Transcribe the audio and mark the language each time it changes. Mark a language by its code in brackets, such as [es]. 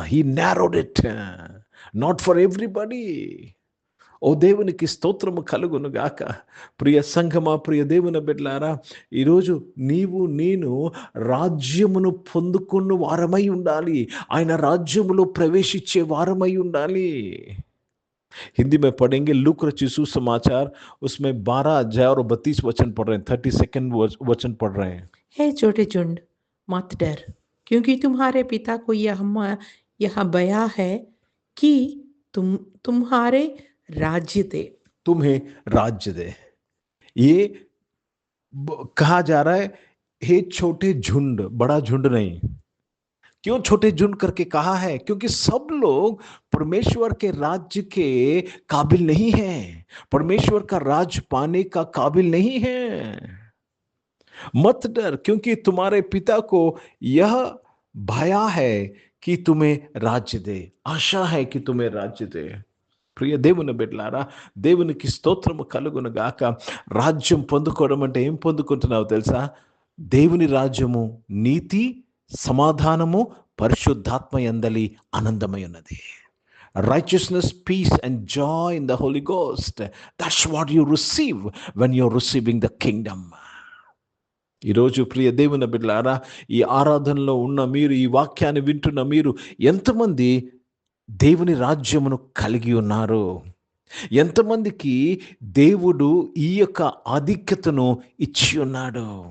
[en] He narrowed it, not for everybody. [te] ఓ దేవునికి స్తోత్రము కలుగును గాక. ప్రియ సంఘమా, ప్రియ దేవుని బిడ్డలారా, ఈరోజు నీవు నేను రాజ్యమును పొందుకున్న వారమై ఉండాలి. ఆయన రాజ్యములో ప్రవేశించే వారమై ఉండాలి. [hi] हिंदी में पढ़ेंगे, लूक रची सुसमाचार, उसमें 12 अध्याय और 32 वचन पढ़ रहे हैं, 32nd वचन पढ़ रहे हैं. हे छोटे झुंड, मत डर, क्योंकि तुम्हारे पिता को यह बया है कि तुम्हारे राज्य दे, तुम्हें राज्य दे. ये कहा जा रहा है, हे छोटे झुंड, बड़ा झुंड नहीं. क्यों छोटे झुंड करके कहा है? क्योंकि सब लोग परमेश्वर के राज्य के काबिल नहीं हैं, परमेश्वर का राज पाने का काबिल नहीं है. मत डर, क्योंकि तुम्हारे पिता को यह भया है कि तुम्हें राज्य दे, आशा है कि तुम्हें राज्य दे. [te] ప్రియ దేవుని బిడ్డలారా, దేవునికి స్తోత్రము కలుగును గాక. రాజ్యం పొందుకోవడం అంటే ఏం పొందుకుంటున్నావు తెలుసా? దేవుని రాజ్యము నీతి, సమాధానము, పరిశుద్ధాత్మ యందలి ఆనందమై ఉన్నది. [en] Righteousness, peace and joy in the Holy Ghost. That's what you receive when you're receiving the kingdom. [te] ఈరోజు ప్రియ దేవుని బిడ్డలారా, ఈ ఆరాధనలో ఉన్న మీరు, ఈ వాక్యాన్ని వింటున్న మీరు, ఎంతమంది దేవుని రాజ్యమును కలిగి ఉన్నారు? ఎంతమందికి దేవుడు ఈ యొక్క ఆధిక్యతను ఇచ్చి ఉన్నాడు?